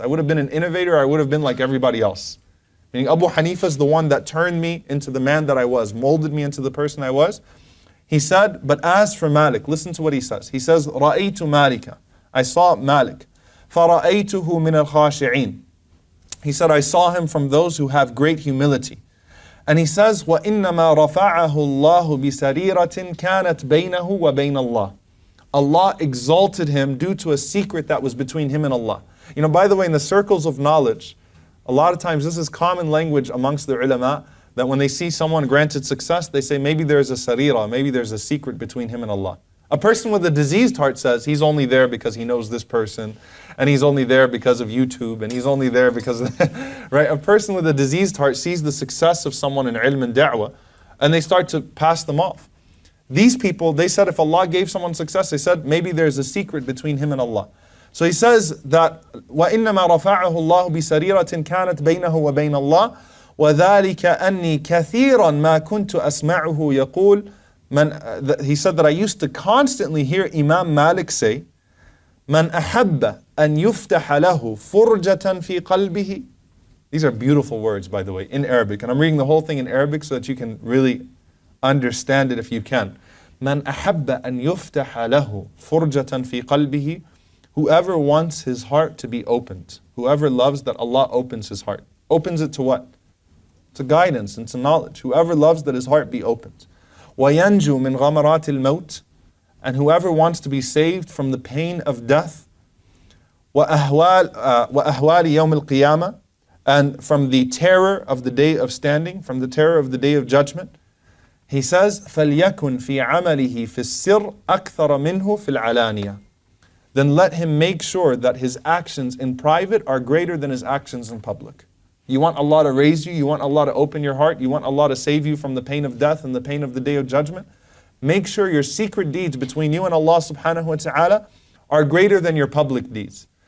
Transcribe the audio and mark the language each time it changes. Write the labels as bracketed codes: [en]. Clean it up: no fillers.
[en] I would have been an innovator, I would have been like everybody else. Meaning Abu Hanifa is the one that turned me into the man that I was, molded me into the person I was. He said, but as for Malik, listen to what he says. He says, [ar] رَأَيْتُ مَالِكَ. [en] I saw Malik. [ar] فَرَأَيْتُهُ مِنَ الْخَاشِعِينَ. [en] He said, I saw him from those who have great humility. And he says, [ar] وَإِنَّمَا رَفَعَهُ اللَّهُ بِسَرِيرَةٍ كَانَتْ بَيْنَهُ وَبَيْنَ اللَّهِ. [en] Allah exalted him due to a secret that was between him and Allah. By the way, in the circles of knowledge, a lot of times this is common language amongst the ulama, that when they see someone granted success, they say maybe there's a sarira, maybe there's a secret between him and Allah. A person with a diseased heart says he's only there because he knows this person, and he's only there because of YouTube, and he's only there because of right? A person with a diseased heart sees the success of someone in ilm and da'wah, and they start to pass them off. These people, they said if Allah gave someone success, they said maybe there's a secret between him and Allah. So he says that [ar] وَإِنَّمَا رَفَعَهُ اللَّهُ بِسَرِيرَةٍ كَانَتْ بَيْنَهُ وَبَيْنَ اللَّهِ وَذَلِكَ أَنِّي كَثِيرًا مَا كُنْتُ أَسْمَعُهُ يَقُولُ [en] He said that I used to constantly hear Imam Malik say, [ar] مَنْ أَحَبَّ أَنْ يُفْتَحَ لَهُ فُرْجَةً فِي قَلْبِهِ. [en] These are beautiful words, by the way, in Arabic. And I'm reading the whole thing in Arabic so that you can really understand it if you can. [ar] مَنْ أَحَبَّ أَنْ يُفْتَحَ لَهُ فُرْجَةً فِي قَلْبِهِ. [en] Whoever wants his heart to be opened, whoever loves that Allah opens his heart. Opens it to what? To guidance and to knowledge. Whoever loves that his heart be opened. [ar] وَيَنْجُو مِنْ غَمَرَاتِ الْمَوْتِ. [en] And whoever wants to be saved from the pain of death. [ar] وَأَهْوَالِ يَوْمِ الْقِيَامَةِ. [en] And from the terror of the day of standing, from the terror of the day of judgment. He says, [ar] فَلْيَكُنْ فِي عَمَلِهِ فِي السِّرِّ أَكْثَرَ مِنْهُ فِي الْعَلَانِيَةِ. [en] Then let him make sure that his actions in private are greater than his actions in public. You want Allah to raise you, you want Allah to open your heart, you want Allah to save you from the pain of death and the pain of the day of judgment. Make sure your secret deeds between you and Allah subhanahu wa ta'ala are greater than your public deeds.